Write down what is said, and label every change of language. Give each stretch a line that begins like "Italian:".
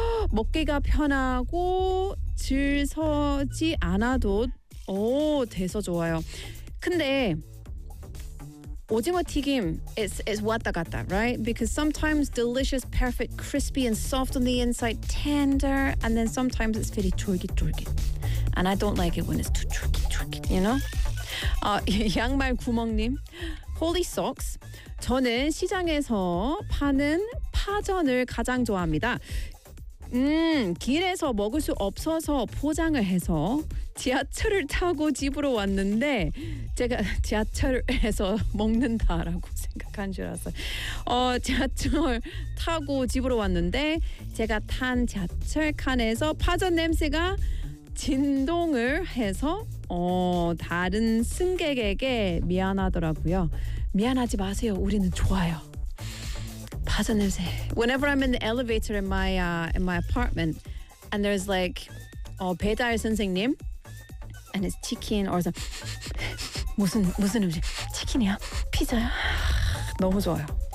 Korean: 먹기가 편하고 줄 서지 않아도 돼서 좋아요. 근데 오징어 튀김,
English: it's
Korean: 왔다 갔다,
English: right? Because sometimes delicious, perfect, crispy and soft on the inside, tender, and then sometimes it's very turgid. And I don't like it when it's too turgid, you know?
Korean: 양말 구멍님.
English: Holy socks.
Korean: 저는 시장에서 파는 파전을 가장 좋아합니다. 길에서 먹을 수 없어서 포장을 해서 지하철을 타고 집으로 왔는데 제가 지하철에서 먹는다라고 생각한 줄 알았어요. 지하철 타고 집으로 왔는데 제가 탄 지하철 칸에서 파전 냄새가 진동을 해서 다른 승객에게 미안하더라고요. 미안하지 마세요. 우리는 좋아요. 파전 냄새.
English: Whenever I'm in the elevator in my apartment and there's like 배달 선생님 and it's chicken or something.
Korean: 무슨 음식? 치킨이야? 피자야? 너무 좋아요.